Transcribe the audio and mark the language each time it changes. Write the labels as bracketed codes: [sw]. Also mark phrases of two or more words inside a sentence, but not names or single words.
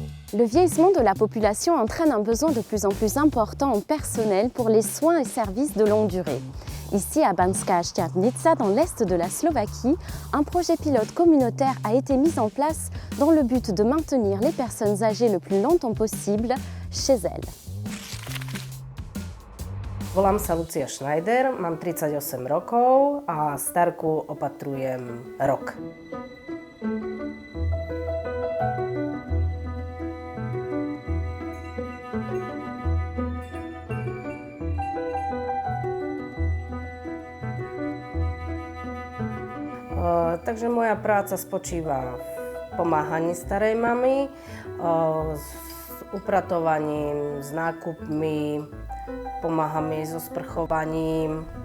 [fr] Le vieillissement de la population entraîne un besoin de plus en plus important en personnel pour les soins et services de longue durée. Ici, à Banská Štiavnica, dans l'est de la Slovaquie, un projet pilote communautaire a été mis en place dans le but de maintenir les personnes âgées le plus longtemps possible chez elles. [sk] Volám sa Lucia Schneider, mám 38 rokov a starku opatrujem rok. Takže moja práca spočíva v pomáhaní starej mamy, s upratovaním, s nákupmi, pomáham jej so sprchovaním.